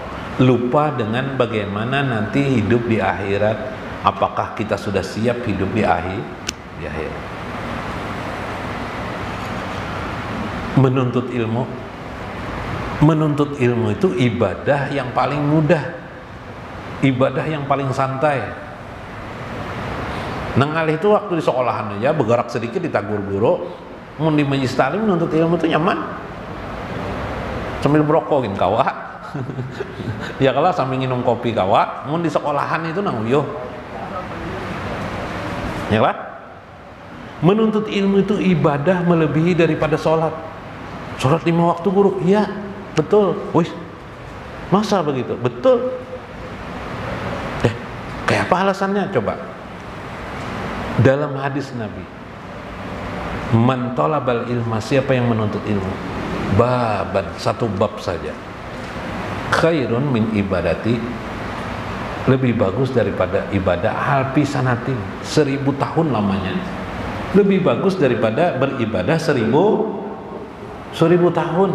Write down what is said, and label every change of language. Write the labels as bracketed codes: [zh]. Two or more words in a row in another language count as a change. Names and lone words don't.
[id] Lupa dengan bagaimana nanti hidup di akhirat. Apakah kita sudah siap hidup di akhirat? Menuntut ilmu itu ibadah yang paling mudah, ibadah yang paling santai. [bjn] Nang alih itu waktu di sekolahan aja bergerak sedikit ditagur guru, Mun di majelis taklim nuntut ilmu itu nyaman. Sambil berokokin kawa. Ya kalau sambil minum kopi kawa, mun di sekolahan itu nanguyuh. [id] Ya lah. Menuntut ilmu itu ibadah melebihi daripada sholat. Sholat 5 waktu guru, iya betul. Wih, masa begitu? Betul. Kayak apa alasannya? Coba. Dalam hadis Nabi, [ar] man talabal ilma, [id] siapa yang menuntut ilmu, baban, satu bab saja, [ar] khairun min ibadati, [id] lebih bagus daripada ibadah [ar] alfi sanatin, [id] 1000 tahun lamanya, lebih bagus daripada beribadah 1000 tahun.